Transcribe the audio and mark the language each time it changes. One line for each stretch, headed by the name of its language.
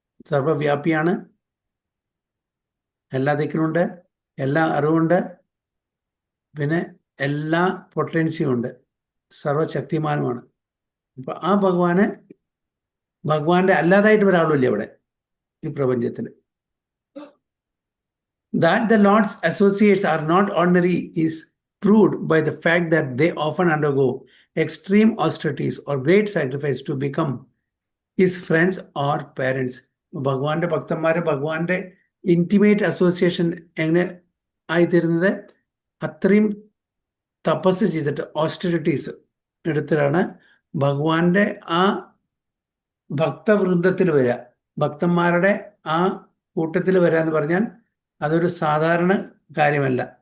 Malayalam: സർവവ്യാപിയാണ്, എല്ലാ ദിക്കിലുണ്ട്, എല്ലാ അറിവുണ്ട്, പിന്നെ എല്ലാ പൊട്ടൻസിയും ഉണ്ട്, സർവശക്തിമാനുമാണ്. അപ്പം ആ ഭഗവാന്റെ അല്ലാതായിട്ട് ഒരാളുമില്ല ഇവിടെ ഈ പ്രപഞ്ചത്തിൽ.
English: That the Lord's associates are not ordinary is proved by the fact that they often undergo extreme austerities or great sacrifice to become his friends or parents.
Malayalam: ഭഗവാന്റെ ഭക്തന്മാരെ ഭഗവാന്റെ ഇൻറ്റിമേറ്റ് അസോസിയേഷൻ എങ്ങനെ ആയിത്തീരുന്നത്? അത്രയും തപസ് ചെയ്തിട്ട് ഓസ്റ്ററിറ്റീസ് എടുത്തിട്ടാണ് ഭഗവാന്റെ ആ ഭക്തവൃന്ദത്തിൽ വരിക. ഭക്തന്മാരുടെ ആ കൂട്ടത്തിൽ വരിക എന്ന് പറഞ്ഞാൽ അതൊരു സാധാരണ കാര്യമല്ല.